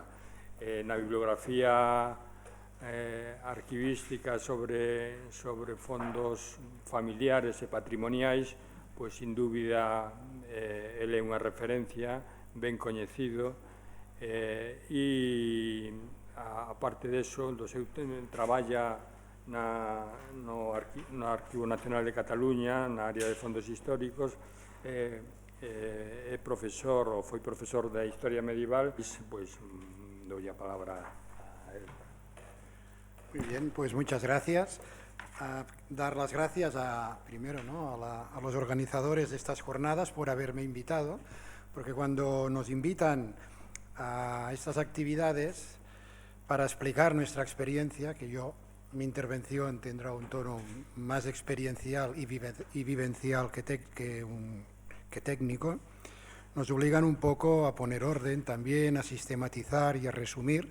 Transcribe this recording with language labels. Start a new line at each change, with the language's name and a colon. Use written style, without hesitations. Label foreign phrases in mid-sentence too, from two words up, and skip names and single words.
Galician: Na bibliografía arquivística sobre fondos familiares e patrimoniais, pois, sin dúbida, ele é unha referencia ben coñecido, e, aparte deso, do seu traballa no Arquivo Nacional de Cataluña, na área de fondos históricos, é profesor, ou foi profesor da Historia Medieval. Pois,
Spanish: doy a palabra a él. Muy bien, pues muchas gracias. Dar las gracias primero, ¿no?, a los organizadores de estas jornadas por haberme invitado, porque cuando nos invitan a estas actividades para explicar nuestra experiencia, que mi intervención tendrá un tono más experiencial y vivencial que técnico, nos obligan un poco a poner orden también, a sistematizar y a resumir.